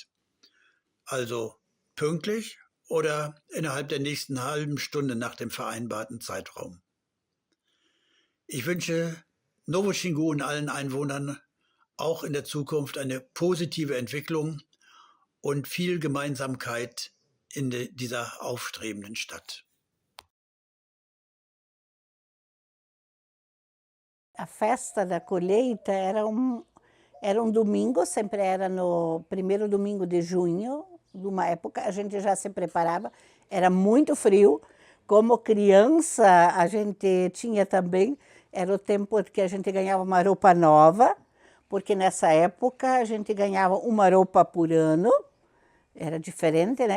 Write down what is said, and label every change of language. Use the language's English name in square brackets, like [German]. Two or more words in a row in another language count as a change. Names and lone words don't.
[German] Also pünktlich oder innerhalb der nächsten halben Stunde nach dem vereinbarten Zeitraum. Ich wünsche Novo Xingu und allen Einwohnern auch in der Zukunft eine positive Entwicklung und viel Gemeinsamkeit in dieser aufstrebenden Stadt. [Portuguese] A festa da colheita era domingo, sempre era no primeiro domingo de junho, de uma época, a gente já se preparava, era muito frio, como criança a gente tinha também, era o tempo que a gente ganhava uma roupa nova, porque nessa época a gente ganhava uma roupa por ano, era diferente, né?